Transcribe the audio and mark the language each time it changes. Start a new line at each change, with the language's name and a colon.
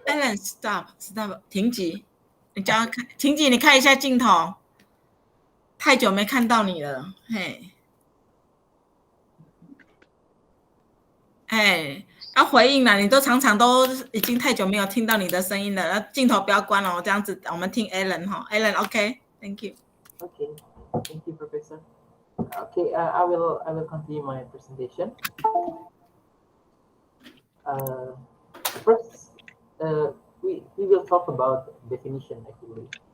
Chinese: Alan stop， 停机。你叫他看，停机，你看一下镜头。太久没看到你了，嘿。要回应了，你都常常都已经太久没有听到你的声音了。那镜头不要关了，这样子我们听 Alan 哈。
English: Alan OK，Thank you。 Okay, thank you, Professor. Okay, I will continue my presentation. First, we will talk about definition actually.